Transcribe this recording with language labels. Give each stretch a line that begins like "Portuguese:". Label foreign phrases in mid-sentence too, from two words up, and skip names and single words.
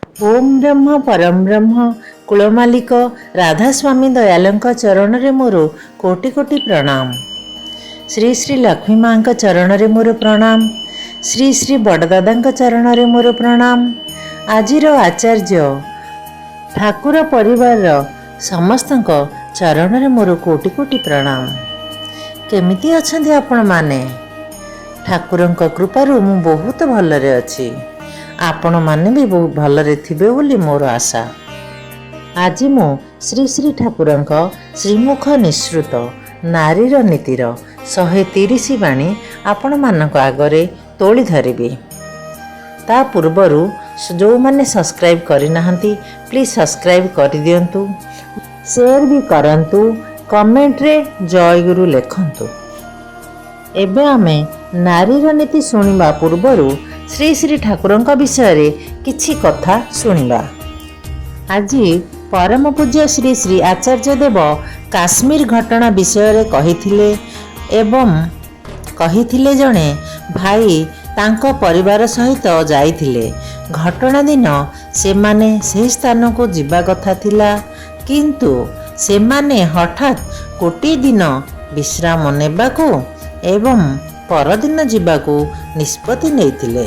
Odia: ଓମ୍ ବ୍ରହ୍ମ ପରମ ବ୍ରହ୍ମ କୁଳମାଲିକ ରାଧାସ୍ୱାମୀ ଦୟାଳଙ୍କ ଚରଣ ରେ ମୋର କୋଟି କୋଟି ପ୍ରଣାମ। ଶ୍ରୀ ଶ୍ରୀ ଲକ୍ଷ୍ମୀ ମାଁ ଚରଣ ରେ ମୋର ପ୍ରଣାମ। ଶ୍ରୀ ଶ୍ରୀ ବଡ଼ଦାଦା ଚରଣ ରେ ମୋର ପ୍ରଣାମ। ଆଜିର ଆଚାର୍ଯ୍ୟ ଠାକୁର ପରିବାର ସମସ୍ତ ଚରଣ ରେ ମୋର କୋଟି କୋଟି ପ୍ରଣାମ। କେମିତି ଅଛନ୍ତି ଆପଣ ମାନେ? ଠାକୁରଙ୍କ କୃପାରୁ ମୁଁ ବହୁତ ଭଲରେ ଅଛି। ଆପଣ ମାନେ ବି ବହୁତ ଭଲରେ ଥିବେ ବୋଲି ମୋର ଆଶା। ଆଜି ମୁଁ ଶ୍ରୀ ଶ୍ରୀ ଠାକୁରଙ୍କ ଶ୍ରୀମୁଖ ନିଃସୃତ ନାରୀର ନୀତିର 130 ବାଣୀ ଆପଣ ମାନଙ୍କ ଆଗରେ ତୋଳି ଧରିବି। ତା ପୂର୍ବରୁ ଯେଉଁ ମାନେ ସବସ୍କ୍ରାଇବ କରି ନାହାନ୍ତି
English: please subscribe
Odia: କରି ଦିଅନ୍ତୁ, ସେୟାର ବି କରନ୍ତୁ, କମେଣ୍ଟ ରେ ଜୟ ଗୁରୁ ଲେଖନ୍ତୁ। ଏବେ ଆମେ ନାରୀର ନୀତି ଶୁଣିବା ପୂର୍ବରୁ ଶ୍ରୀ ଶ୍ରୀ ଠାକୁରଙ୍କ ବିଷୟ କିଛି କଥା ଶୁଣିବା। ଆଜି ପରମ ପୂଜ୍ୟ ଶ୍ରୀ ଶ୍ରୀ ଆଚାର୍ଯ୍ୟ ଦେବ କାଶ୍ମୀର ଘଟଣା ବିଷୟ କହିଥିଲେ ଏବଂ କହିଥିଲେ ଜଣେ ଭାଇ ତାଙ୍କ ପରିବାର ସହିତ ଯାଇଥିଲେ। ଘଟଣା ଦିନ ସେ ମାନେ ସେ ସ୍ଥାନକୁ ଯିବା କଥା ଥିଲା, କିନ୍ତୁ ସେ ମାନେ ହଠାତ କୋଟି ଦିନ ବିଶ୍ରାମ ନେବାକୁ ଏବଂ ପରଦିନ ଯିବାକୁ ନିଷ୍ପତ୍ତି ନେଇଥିଲେ।